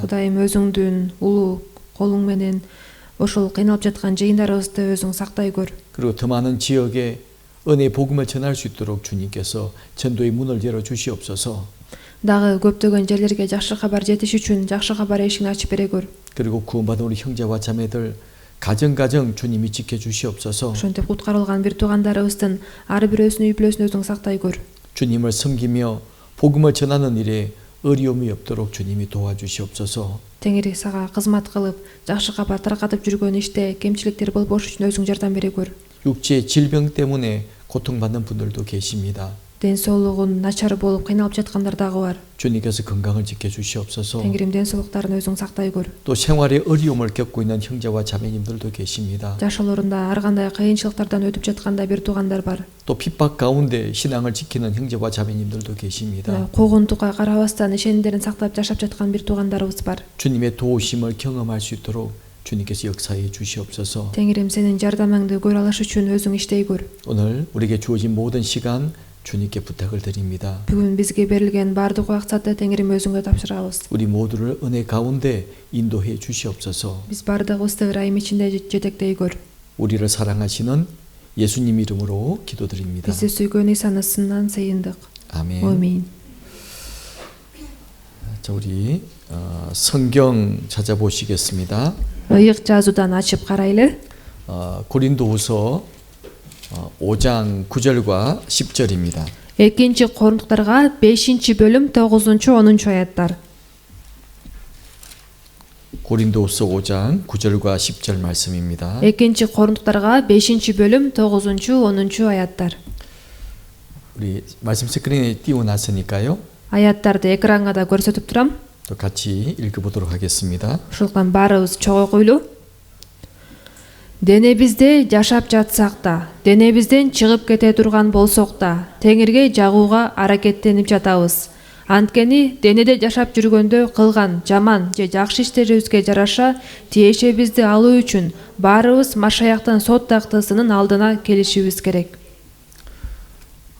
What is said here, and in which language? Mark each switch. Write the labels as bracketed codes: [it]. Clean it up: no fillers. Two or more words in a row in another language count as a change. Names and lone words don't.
[ky] Кудайым, өзүңдүн улуу колуң менен ошол кыйналып жаткан жыйындарыбызды өзүң сактай көр. [ko] 그리고 더 많은 지역에 은혜의 복음을 전할 수 있도록 주님께서 전도의 문을 열어 주시옵소서. [ky] Дагы көптөгөн жерлерге жакшы кабар жетиш үчүн жакшы кабар эшигин ачып бере көр. [ko] 그리고 구원받은 우리 형제와 자매들 가정 주님이 지켜 주시옵소서. [ky] Ошентип куткарылган бир туугандарыбыздын ар бирөөсүнүн үй бүлөсүн өзүң сактай көр. [ko] 주님을 섬기며 복음을 전하는 일에 어려움이 없도록 주님이 도와주시옵소서. [ky] Теңири сага кызмат кылып, жакшы кабар таркатып жүргөн иште кемчиликтер болбош үчүн өзүң жардам бере көр. [ko] 육체의 질병 때문에 고통받는 분들도 계십니다. [ky] Ден соолугун начар болуп кыйналып жаткандар дагы бар. [ko] 주님께서 건강을 지켜 주시옵소서. [ky] Теңирим ден соолуктарын өзүң сактай көр. [ko] 또 생활의 어려움을 겪고 있는 형제와 자매님들도 계십니다. [ky] Жашоолорунда ар кандай кыйынчылыктардан өтүп жатканда бир туугандар бар. [ko] 또 핍박 가운데 신앙을 지키는 형제와 자매님들도 계십니다. [ky] Куугунтукка карабастан ишенимдерин сактап жашап жаткан бир туугандарыбыз бар. [ko] 주님의 도우심을 경험할 수 있도록 주님께서 역사해 주시옵소서. [ky] Теңирим сенин жардамыңды көрө алыш үчүн өзүң иштей көр. [ko] 오늘 우리에게 주어진 모든 시간 주님께 부탁을 드립니다. [ky] Бүгүн бизге берилген бардык убакытты Теңирим өзүңө тапшырабыз. [ko] 우리 모두를 은혜 가운데 인도해 주시옵소서. [ky] Биз бардыгыбызды ырайым ичинде жетектей көр. [ko] 우리를 사랑하시는 예수님 이름으로 기도드립니다. [ky] Бизди сүйгөн Исанын ысынан сыйындык. [ko] 아멘. [ky] Амин. [ko] 자, 우리 성경 찾아보시겠습니다. [ky] Ыйык жазуудан ачып карайлы. [ko] 고린도후서 5장 9절과 10절입니다. [ky] Экинчи Корунтуктарга 5-бөлүм 9-10 аяттар. [ko] 고린도후서 5장 9절과 10절 말씀입니다. [ky] Экинчи Корунтуктарга 5-бөлүм 9-10 аяттар. [ko] 우리 말씀 스크린에 띄워놨으니까요. [ky] Аяттарды экранга да көрсөтүп турам. [ko] 또 같이 읽어보도록 하겠습니다. [ky] Ошондуктан баарыбыз чогуу окуйлу. Денебизде жашап жатсак да, денебизден чыгып кете турган болсок да, Теңирге жагууга аракеттенип жатабыз. Анткени денеде жашап жүргөндө кылган жаман же жакшы иштерибизге жараша тиешебизди алуу үчүн баарыбыз Машаяктын сот тактысынын алдына келишибиз керек.